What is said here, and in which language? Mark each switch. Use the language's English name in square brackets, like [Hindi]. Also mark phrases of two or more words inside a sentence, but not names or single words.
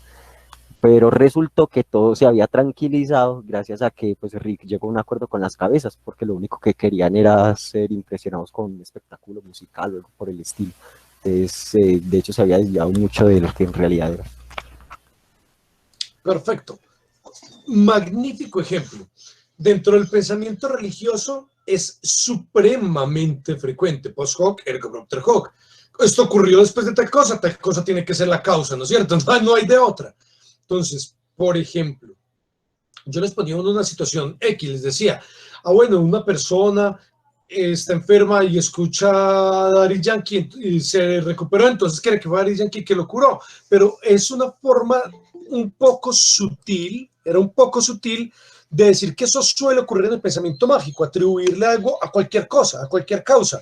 [Spanish] Pero resultó que todo se había tranquilizado gracias a que pues Rick llegó a un acuerdo con las cabezas, porque lo único que querían era ser impresionados con un espectáculo musical o algo por el estilo. Entonces, de hecho, se había desviado mucho de lo que en realidad era. Perfecto. Magnífico ejemplo. Dentro del pensamiento religioso es supremamente frecuente. [Latin] Post hoc, ergo propter hoc. [Spanish] Esto ocurrió después de tal cosa tiene que ser la causa, ¿no es cierto? No hay de otra. Entonces, por ejemplo, yo les ponía una situación X, les decía, bueno, una persona está enferma y escucha a Daddy Yankee y se recuperó, entonces cree que fue Daddy Yankee que lo curó, pero es una forma un poco sutil, era un poco sutil de decir que eso suele ocurrir en el pensamiento mágico, atribuirle algo a cualquier cosa, a cualquier causa.